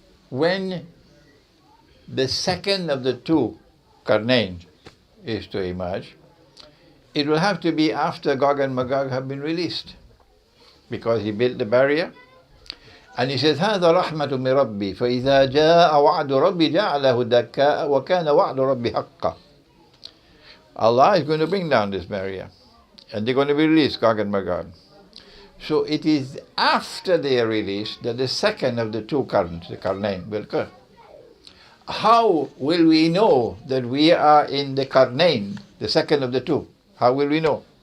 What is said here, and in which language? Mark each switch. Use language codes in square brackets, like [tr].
[en] When the second of the two Karnain is to emerge, it will have to be after Gog and Magog have been released, because he built the barrier. And he says, [ar] هذا رحمة من ربي فإذا جاء وعد ربي جعله دكاء وكان وعد ربي حقا. [en] Allah is going to bring down this barrier, and they're going to be released, Gog and Magog. So it is after they are released that the second of the two currents, the Karnain, will occur. How will we know that we are in the Karnain, the second of the two? How will we know?